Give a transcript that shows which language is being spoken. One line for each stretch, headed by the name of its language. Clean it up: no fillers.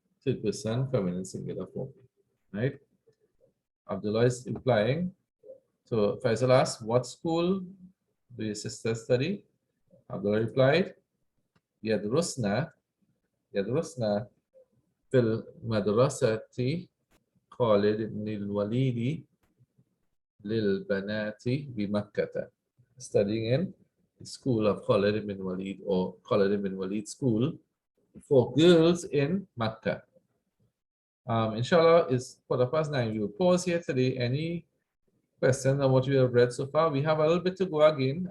English: third person feminine singular form, right? Abdullah is implying. So Faisal asked, what school do your sisters study? Abdullah replied,
Arabic: يدرسنا يدرسنا في المدرسة خالد بن الوليد للبنات بمكة.
English: Studying in the school of Khalid ibn Walid or Khalid ibn Walid school for girls in Makkah. Inshallah, it's 9:15. We will pause here today. Any questions on what we have read so far? We have a little bit to go again.